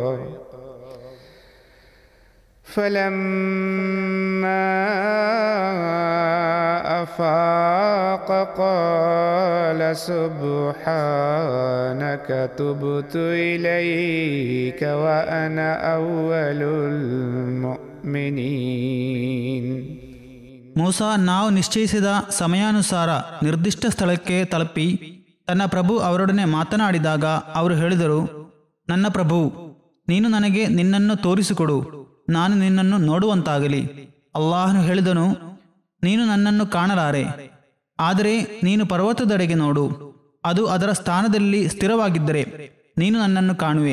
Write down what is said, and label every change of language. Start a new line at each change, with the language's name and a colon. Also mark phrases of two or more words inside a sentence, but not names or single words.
Arabic: فلما أفاق قال سبحانك تبت إليك وأنا أول المؤمنين.
Kannada: ಮೂಸಾ ನಾವು ನಿಶ್ಚಯಿಸಿದ ಸಮಯಾನುಸಾರ ನಿರ್ದಿಷ್ಟ ಸ್ಥಳಕ್ಕೆ ತಲುಪಿ ತನ್ನ ಪ್ರಭು ಅವರೊಡನೆ ಮಾತನಾಡಿದಾಗ ಅವರು ಹೇಳಿದರು, ನನ್ನ ಪ್ರಭು, ನೀನು ನನಗೆ ನಿನ್ನನ್ನು ತೋರಿಸಿಕೊಡು, ನಾನು ನಿನ್ನನ್ನು ನೋಡುವಂತಾಗಲಿ. ಅಲ್ಲಾಹನು ಹೇಳಿದನು, ನೀನು ನನ್ನನ್ನು ಕಾಣಲಾರೆ, ಆದರೆ ನೀನು ಪರ್ವತದೆಡೆಗೆ ನೋಡು, ಅದು ಅದರ ಸ್ಥಾನದಲ್ಲಿ ಸ್ಥಿರವಾಗಿದ್ದರೆ ನೀನು ನನ್ನನ್ನು ಕಾಣುವೆ.